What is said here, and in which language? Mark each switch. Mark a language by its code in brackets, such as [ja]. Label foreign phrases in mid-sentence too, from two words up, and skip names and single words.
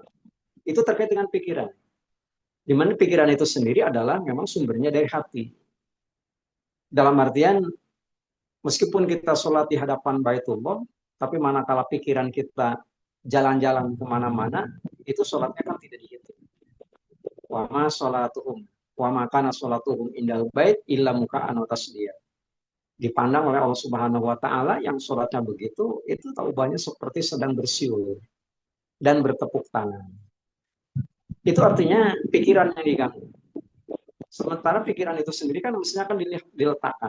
[id] Itu terkait dengan pikiran. Di mana pikiran itu sendiri adalah memang sumbernya dari hati. Dalam artian, meskipun kita sholat di hadapan Baitullah, tapi manakala pikiran kita jalan-jalan kemana-mana, itu sholatnya kan tidak dihitung. [ar] وما صلاتهم، وما كان صلاتهم عند البيت إلا مكاء وتصدية. [id] Dipandang oleh Allah [ar] سبحانه وتعالى [id] yang sholatnya begitu, itu taubahnya seperti sedang bersiul dan bertepuk tangan. Itu artinya pikiran yang diganggu. Sementara pikiran itu sendiri kan mestinya akan diletakkan.